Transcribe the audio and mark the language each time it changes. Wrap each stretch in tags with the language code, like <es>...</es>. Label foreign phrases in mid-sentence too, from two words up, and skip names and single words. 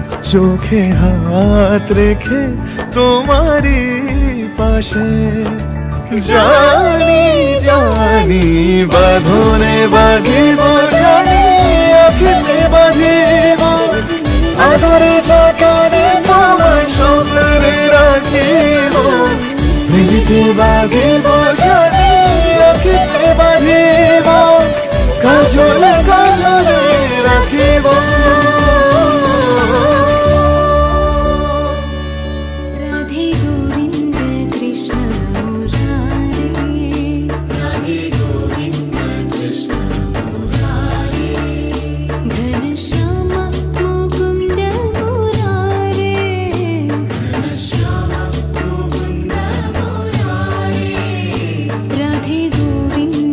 <bn>চোখে হাত রেখে তোমারই পাশে জানি জানি বাঁধনে বাঁধিব জানি আখিতে বাঁধিব আদরে যতনে তোমায় স্বপ্নে রাখিব প্রেমে বাঁধিব জানি আখিতে বাঁধিব কাজলে কাজলে রাখিব</bn> <sa>राधे गोविंद कृष्ण मुरारे राधे गोविंद कृष्ण मुरारे घनश्याम मुकुंद मुरारे घनश्याम मुकुंद मुरारे राधे गोविंद</sa>